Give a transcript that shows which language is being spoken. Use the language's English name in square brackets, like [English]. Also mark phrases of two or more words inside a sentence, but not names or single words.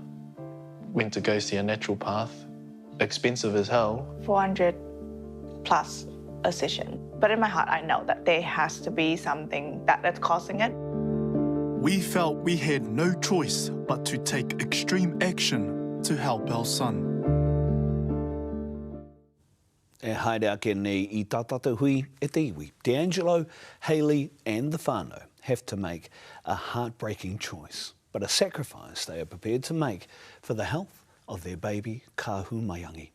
[English] Went to go see a natural path, expensive as hell. 400 plus a session. But in my heart, I know that there has to be something that's causing it. We felt we had no choice but to take extreme action to help our son. [Māori] E haere ake nei I tā tātou hui e te iwi. [English] D'Angelo, Hayley and the whānau have to make a heartbreaking choice, but a sacrifice they are prepared to make for the health of their baby kahu maiangi.